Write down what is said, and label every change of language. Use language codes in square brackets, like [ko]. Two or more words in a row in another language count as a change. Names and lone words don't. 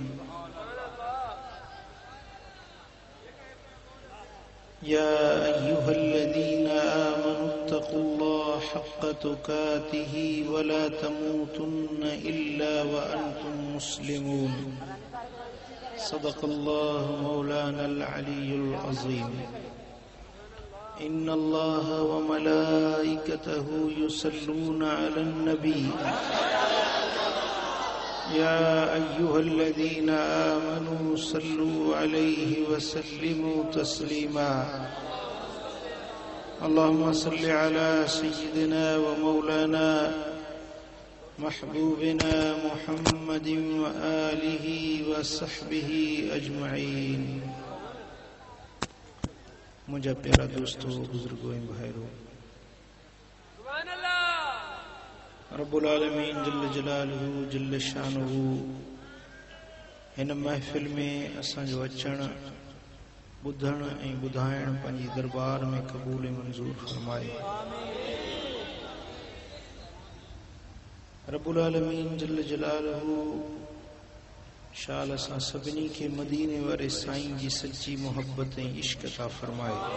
[ar] يا أيها الذين آمنوا اتقوا الله حق تقاته ولا تموتن إلا وأنتم مسلمون صدق الله مولانا العلي العظيم إن الله وملائكته يصلون على النبي يا أيها الذين آمنوا صلوا عليه وسلموا تسليما اللهم صل على سيدنا ومولانا محبوبنا محمد وآله وصحبه أجمعين. [hi] मुझे प्यारा दोस्तों, बुजुर्गों, भाइयों, [ar] رب العالمين جل جلاله جل شأنه [sd] हिन महफ़िल में असांजो अचण ॿुधण ऐं ॿुधाइण पंहिंजी दरबार में क़बूल मंज़ूर फरमाए। [ar] رب العالمين جل جلاله [sd] शाल असां सभिनी खे मदीने वारे साईं जी सच्ची मोहब्बत ऐं इश्क अता फरमाए।